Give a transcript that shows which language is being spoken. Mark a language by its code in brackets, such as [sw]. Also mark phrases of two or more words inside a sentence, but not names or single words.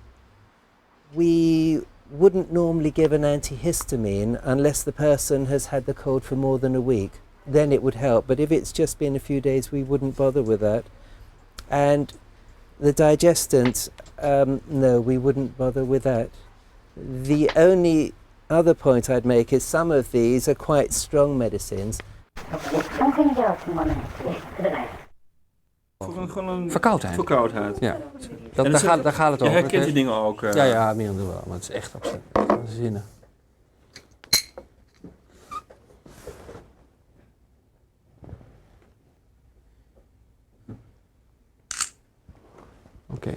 [en] We wouldn't normally give an antihistamine unless the person has had the cold for more than a week. Then it would help. But if it's just been a few days, we wouldn't bother with that. And the digestant, no, we wouldn't bother with that. The only other point I'd make is some of these are quite strong medicines. [ko] 항생제 같은 거는 어떻게 들어가요? [nl] Verkoudheid. Verkoudheid. Ja. Daar gaat het over. Je herkent die dingen ook. Ja, merendeel wel. Maar het is echt waanzinnig. Oké.